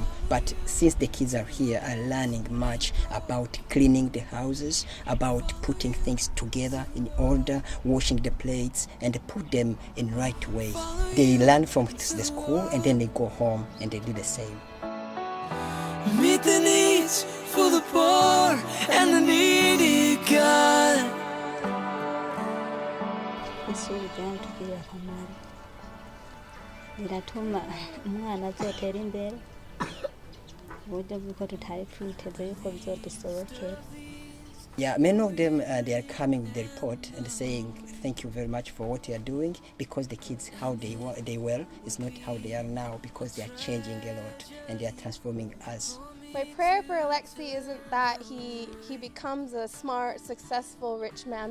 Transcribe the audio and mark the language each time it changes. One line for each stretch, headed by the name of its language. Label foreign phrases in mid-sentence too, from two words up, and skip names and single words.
English: But since the kids are here, are learning much about cleaning the houses, about putting things together in order, washing the plates, and put them in right way. They learn from the school, and then they go home and they do the same. Meet the needs for the poor and the needy, God.
Rundi: Ishuri ryatugirira akamaro, riratuma umwana azotera imbere uburyo bw'uko tutari twiteze yuko bizodusobokera.
English: Yeah, many of them, they are coming with the report and saying thank you very much for what you are doing, because the kids, how they were is not how they are now, because they are changing a lot and they are transforming us. My prayer for Alexei isn't that he becomes a smart, successful, rich man.